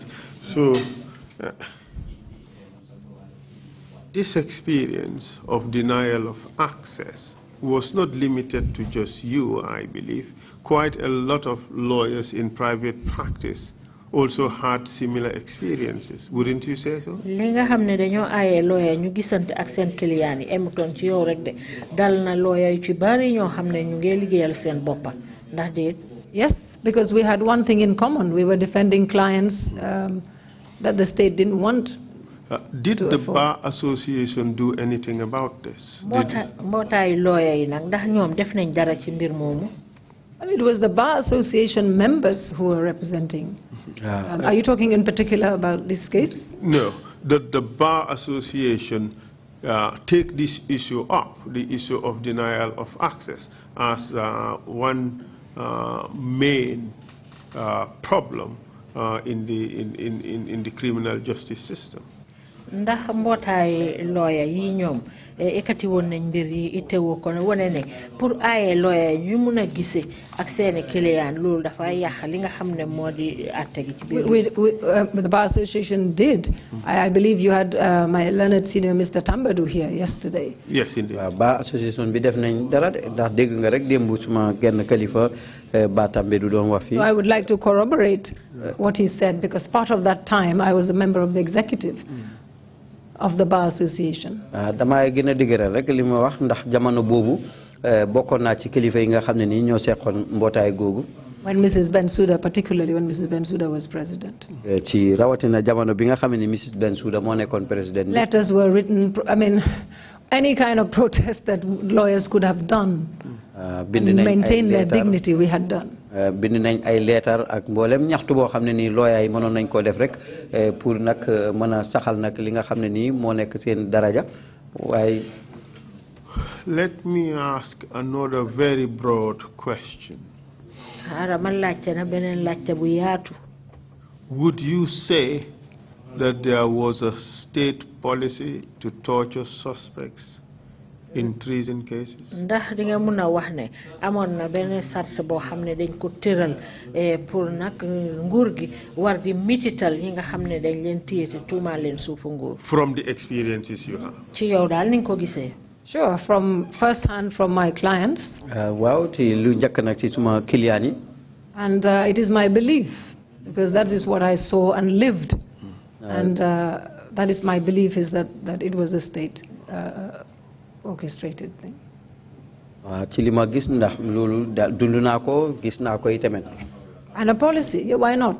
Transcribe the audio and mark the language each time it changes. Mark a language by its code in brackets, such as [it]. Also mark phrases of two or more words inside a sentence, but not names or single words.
[en] So this experience of denial of access was not limited to just you, I believe. Quite a lot of lawyers in private practice also had similar experiences. Wouldn't you say so? [wo] li nga xam ne dañoo aaye lawyer ñu gisante ak seen client yi emutoon ci yow rek de dal na lawyer yu ci bari ñoo xam ne ñu ngi liggéeyal seen boppa ndax déet. [en] Yes, because we had one thing in common. We were defending clients that the state didn't want. Did the Bar Association do anything about this? [wo] mbootaay lawyer yi nag ndax ñoom def nañ dara ci mbir moomu. [en] Well, it was the Bar Association members who were representing. Are you talking in particular about this case? No, the Bar Association take this issue up, the issue of denial of access, as one main problem in the criminal justice system. [wo] ndax mbootaay lawyer yi ñoom ekati woon nañ mbir yi itteewoo ko ne wane ne pour aaye lawyer ñu mun a gisee ak seeni client loolu dafa yàq li nga xam ne moo di àtte gi ci biir. [en] The Bar Association did. I believe you had my learned senior Mr. Tambadou here yesterday. Yes, indeed. [wo] Bar Association bi def nañ dara ndax dégg nga rek démb suma genn kalifa Ba Tambadou doon wax fii. [en] I would like to corroborate what he said because part of that time I was a member of the executive of the Bar Association. [wo] Damay gën a dëgëral rek li ma wax ndax jamono boobu bokkoon naa ci kilifa yi nga xam ne nii ñoo seqoon mbootaay googu. [en] When Mrs. Bensouda, particularly when Mrs. Bensouda was president. [wo] ci rawatina jamono bi nga xam ne Mrs. Bensouda moo nekkoon président. [en] Letters were written, I mean, any kind of protest that lawyers could have done and maintain their dignity, we had done. [wo] bind nañ ay leetar ak mboolem ñaxtu boo xam ne nii lawyer yi mënoon nañ koo def rek pour nag mën a saxal nag li nga xam ne nii moo nekk seen daraja waaye. [en] Let me ask another very broad question. Would you say that there was a state policy to torture suspects in treason cases? [wo] Ndax di nga mëna wax ne amon na benn sart boo xam ne dañ ko tëral pour nag nguur gi war di mitital yi nga xam ne dañ leen téye te tuumaa leen suufu nguur. [en] From the experiences you have. [wo] Ci yow daal ni nga ko gisee. [en] Sure, from first hand from my clients. [wo] Waaw ci lu njëkk nag ci suma client yi. [en] And it is my belief because that is what I saw and lived. And that is my belief, is that it was a state orchestrated thing. And a policy, yeah, why not?